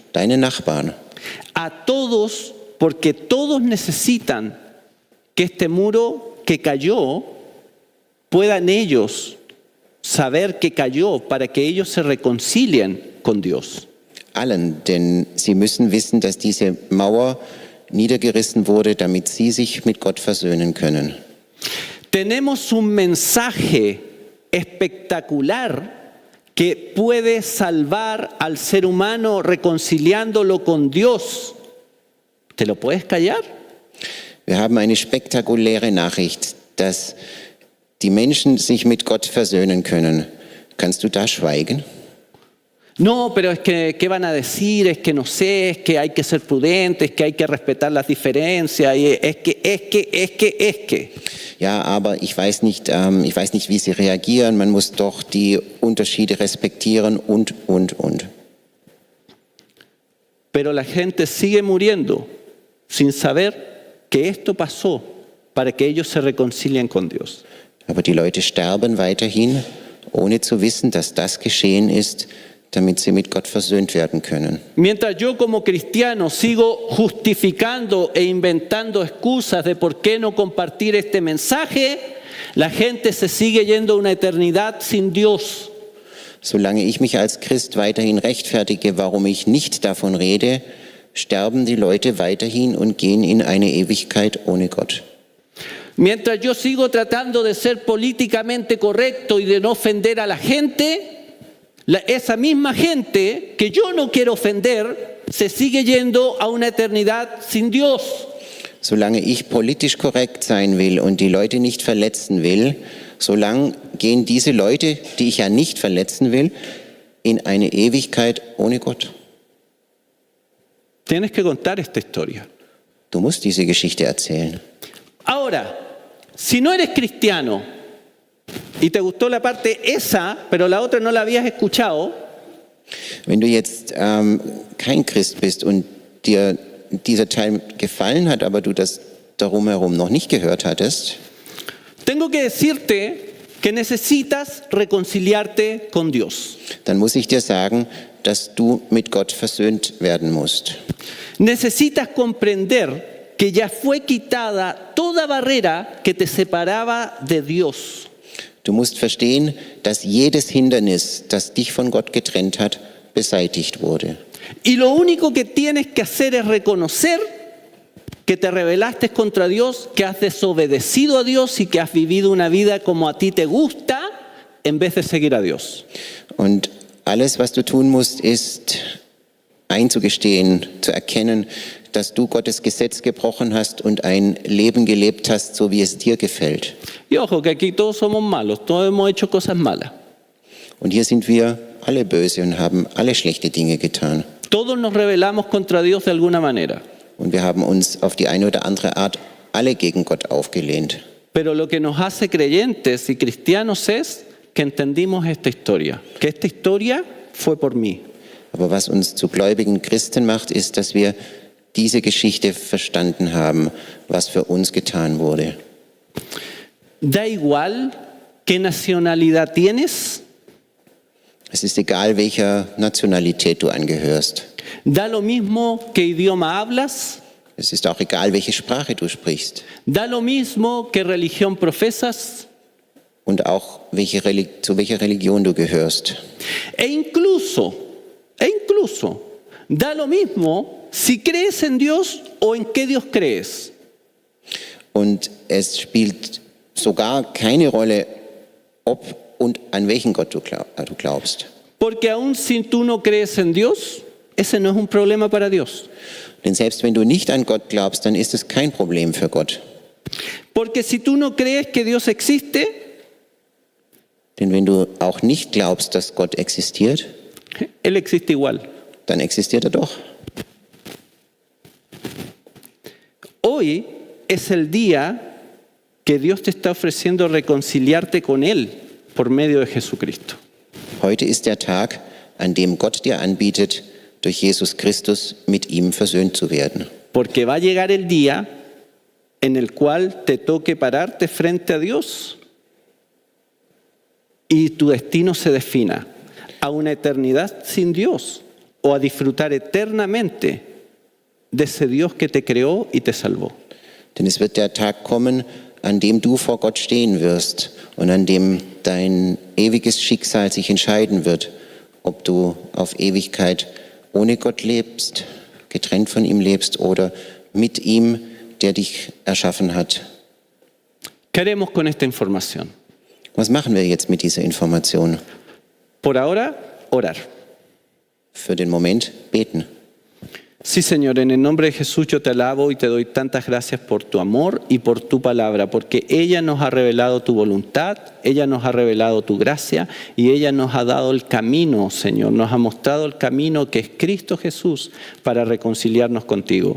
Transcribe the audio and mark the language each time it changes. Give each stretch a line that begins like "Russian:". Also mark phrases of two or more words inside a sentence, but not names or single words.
German: deine Nachbarn,
Spanish: a todos, porque todos necesitan que este muro que cayó, puedan ellos saber que cayó para que ellos se reconcilien con Dios.
German: allen, denn sie müssen wissen, dass diese Mauer niedergerissen wurde, damit sie sich mit Gott versöhnen können.
Spanish: Tenemos un mensaje espectacular que puede salvar al ser humano reconciliándolo con Dios. ¿Te lo puedes callar?
German: Wir haben eine spektakuläre Nachricht, dass die Menschen sich mit Gott versöhnen können. Kannst du da schweigen?
Spanish: No, pero es que, ¿qué van a decir? Es que no sé, es que hay que ser prudentes, es que hay que respetar las diferencias, y es que.
German: Ja, aber ich weiß nicht, wie sie reagieren. Man muss doch die Unterschiede respektieren und.
Spanish: Pero la gente sigue muriendo sin saber que esto pasó para que ellos se reconcilien con Dios.
German: Aber die Leute sterben weiterhin, ohne zu wissen, dass das geschehen ist, damit sie mit Gott versöhnt werden können.
Spanish: Mientras yo como cristiano sigo justificando e inventando excusas de por qué no compartir este mensaje, la gente se sigue yendo a una eternidad sin Dios.
German: Solange ich mich als Christ weiterhin rechtfertige, warum ich nicht davon rede, sterben die Leute weiterhin und gehen in eine Ewigkeit ohne Gott.
Spanish: Mientras yo sigo tratando de ser políticamente correcto y de no ofender a la gente, esa misma gente que yo no quiero ofender se sigue yendo a una eternidad sin Dios.
German: Solange ich politisch korrekt sein will und die Leute nicht verletzen will, solange gehen diese Leute, die ich ja nicht verletzen will, in eine Ewigkeit ohne Gott.
Spanish: Tienes que contar esta historia.
German: Du musst diese Geschichte erzählen.
Spanish: Ahora, si no eres cristiano y te gustó la parte esa, pero la otra no la habías escuchado,
German: Wenn du jetzt kein Christ bist und dir dieser Teil gefallen hat, aber du das darum herum noch nicht gehört hattest,
Spanish: tengo que decirte que necesitas reconciliarte con Dios.
German: dann muss ich dir sagen, dass du mit Gott versöhnt werden musst.
Spanish: Necesitas comprender que ya fue quitada toda barrera que te separaba de Dios.
German: Du musst verstehen, dass jedes Hindernis, das dich von Gott getrennt hat, beseitigt wurde.
Spanish: Y lo único que tienes que hacer es reconocer que te rebelaste contra Dios, que has desobedecido a Dios y que has vivido una vida como a ti te gusta en vez de seguir a Dios.
German: Und alles, was du tun musst, ist einzugestehen, zu erkennen, dass du Gottes Gesetz gebrochen hast und ein Leben gelebt hast, so wie es dir gefällt.
Spanish: Y ojo, que aquí todos somos malos, todos hemos hecho cosas malas.
German: Und hier sind wir alle böse und haben alle schlechte Dinge getan.
Spanish: Todos nos rebelamos contra Dios de alguna manera.
German: Und wir haben uns auf die eine oder andere Art alle gegen Gott aufgelehnt.
Spanish: Pero lo que nos hace creyentes y cristianos es que entendimos esta historia, que esta historia fue por mí.
German: Aber was uns zu gläubigen Christen macht, ist, dass wir diese Geschichte verstanden haben, was für uns getan wurde.
Spanish: Da igual qué nacionalidad tienes,
German: Es ist egal, welcher Nationalität du angehörst.
Spanish: da lo mismo qué idioma hablas,
German: Es ist auch egal, welche Sprache du sprichst.
Spanish: da lo mismo qué religión profesas,
German: Und auch zu welcher Religion du gehörst.
Spanish: e incluso, da lo mismo si crees en Dios o en qué Dios crees.
German: Und es spielt sogar keine Rolle, ob und an welchen Gott du glaubst.
Spanish: Porque aun si tú no crees en Dios, ese no es un problema para Dios.
German: Denn selbst wenn du nicht an Gott glaubst, dann ist es kein Problem für Gott.
Spanish: Porque si tú no crees que Dios existe,
German: Denn wenn du auch nicht glaubst, dass Gott existiert,
Spanish: Él existe igual.
German: dann existiert er doch.
Spanish: Hoy es el día que Dios te está ofreciendo reconciliarte con Él por medio de Jesucristo.
German: Heute ist der Tag, an dem Gott dir anbietet, durch Jesus Christus mit ihm versöhnt zu werden.
Spanish: Porque va a llegar el día en el cual te toque pararte frente a Dios y tu destino se defina a una eternidad sin Dios o a disfrutar eternamente de ese Dios que te creó y te salvó.
German: Denn es wird der Tag kommen, an dem du vor Gott stehen wirst und an dem dein ewiges Schicksal sich entscheiden wird, ob du auf Ewigkeit ohne Gott lebst, getrennt von ihm lebst oder mit ihm, der dich erschaffen hat.
Spanish: ¿Qué haremos con esta información?
German: Was machen wir jetzt mit dieser Information?
Spanish: Por ahora, orar.
German: Für den Moment beten.
Spanish: Sí, Señor, en el nombre de Jesús yo te alabo y te doy tantas gracias por tu amor y por tu palabra, porque ella nos ha revelado tu voluntad, ella nos ha revelado tu gracia y ella nos ha dado el camino, Señor, nos ha mostrado el camino que es Cristo Jesús para reconciliarnos contigo.